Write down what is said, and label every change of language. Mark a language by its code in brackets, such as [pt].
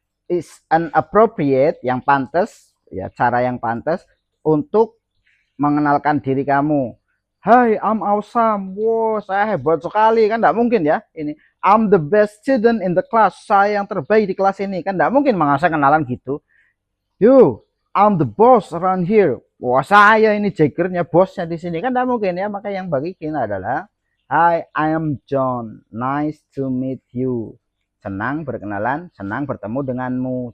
[en] Is an appropriate [id] yang pantas, ya cara yang pantas untuk mengenalkan diri kamu. [en] Hai, I'm awesome. [id] Wow, saya hebat sekali. Kan enggak mungkin ya. [en] Ini I'm the best student in the class. [id] Saya yang terbaik di kelas ini. Kan enggak mungkin masa kenalan gitu. [en] You, I'm the boss around here. [id] Wah, saya ini jagernya, bosnya di sini. Kan enggak mungkin ya. Maka yang bagiin adalah [en] Hi, I am John. Nice to meet you. [id] Senang berkenalan, senang bertemu denganmu.